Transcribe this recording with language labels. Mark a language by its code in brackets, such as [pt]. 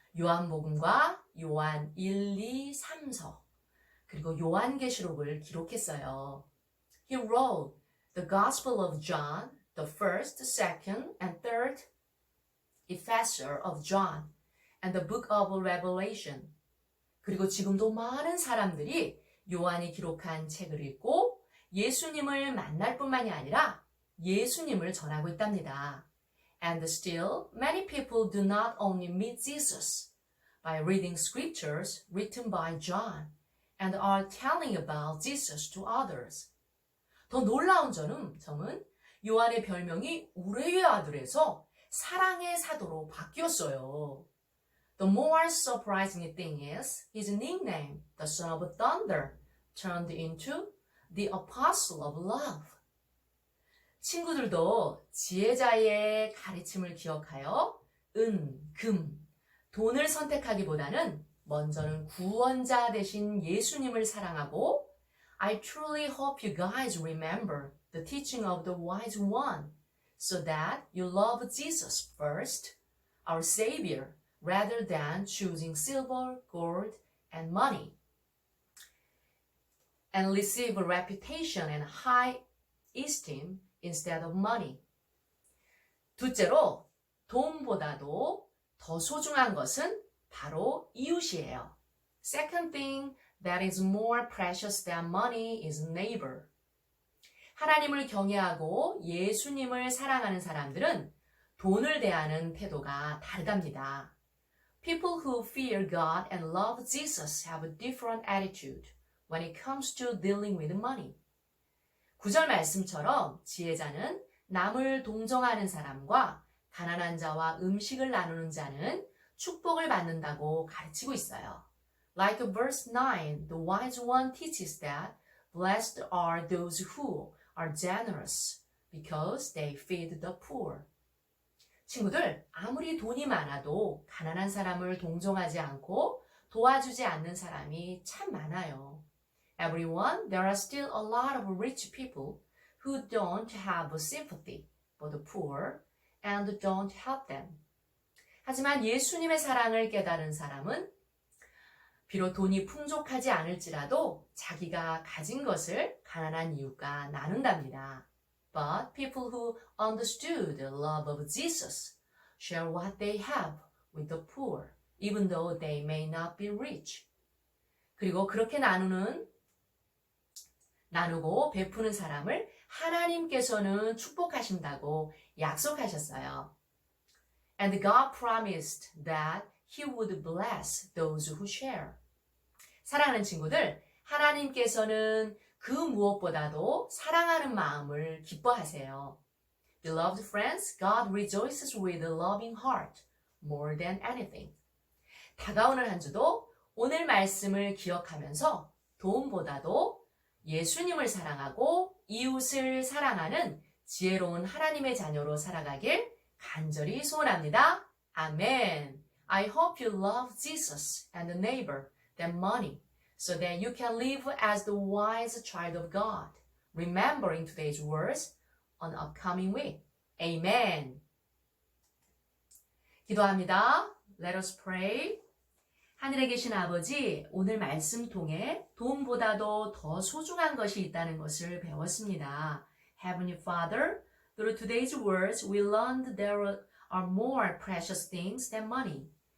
[ko] 요한복음과 요한 1, 2, 3서 그리고 요한계시록을 기록했어요. [en] He wrote the Gospel of John, the first, second, and third Epistle of John, and the Book of Revelation. [ko] 그리고 지금도 많은 사람들이 요한이 기록한 책을 읽고 예수님을 만날 뿐만이 아니라 예수님을 전하고 있답니다. [en] And still, many people do not only meet Jesus by reading scriptures written by John and are telling about Jesus to others. [ko] 더 놀라운 점은 요한의 별명이 우레의 아들에서 사랑의 사도로 바뀌었어요. [en] The more surprising thing is his nickname, the Son of Thunder, turned into the Apostle of Love. [ko] 친구들도 지혜자의 가르침을 기억하여 금, 돈을 선택하기보다는 먼저는 구원자 되신 예수님을 사랑하고 [en] I truly hope you guys remember the teaching of the wise one so that you love Jesus first, our Savior, rather than choosing silver, gold, and money, and receive a reputation and high esteem instead of money. [ko] 둘째로, 돈보다도 더 소중한 것은 바로 이웃이에요. [en] Second thing that is more precious than money is neighbor. [ko] 하나님을 경외하고 예수님을 사랑하는 사람들은 돈을 대하는 태도가 다르답니다. [en] People who fear God and love Jesus have a different attitude when it comes to dealing with money. [ko] 9절 말씀처럼 지혜자는 남을 동정하는 사람과 가난한 자와 음식을 나누는 자는 축복을 받는다고 가르치고 있어요. [en] Like verse 9, the wise one teaches that blessed are those who are generous because they feed the poor. [ko] 친구들, 아무리 돈이 많아도 가난한 사람을 동정하지 않고 도와주지 않는 사람이 참 많아요. [en] Everyone, there are still a lot of rich people who don't have sympathy for the poor and don't help them. [ko] 하지만 예수님의 사랑을 깨달은 사람은 비록 돈이 풍족하지 않을지라도 자기가 가진 것을 가난한 이웃과 나눈답니다. [en] But people who understood the love of Jesus share what they have with the poor, even though they may not be rich. [ko] 그리고 그렇게 나누고 베푸는 사람을 하나님께서는 축복하신다고 약속하셨어요. [en] And God promised that He would bless those who share. [ko] 사랑하는 친구들, 하나님께서는 그 무엇보다도 사랑하는 마음을 기뻐하세요. [en] Beloved friends, God rejoices with a loving heart more than anything. [ko] 다가오는 한 주도 오늘 말씀을 기억하면서 돈보다도 예수님을 사랑하고 이웃을 사랑하는 지혜로운 하나님의 자녀로 살아가길 간절히 소원합니다. 아멘. [en] I hope you love Jesus and the neighbor than money, so that you can live as the wise child of God, remembering today's words on upcoming week. Amen. [ko] 기도합니다. [en] Let us pray. [ko] 하늘에 계신 아버지, 오늘 말씀 통해 돈보다도 더 소중한 것이 있다는 것을 배웠습니다. [en] Heavenly Father, through today's words, we learned there are more precious things than money.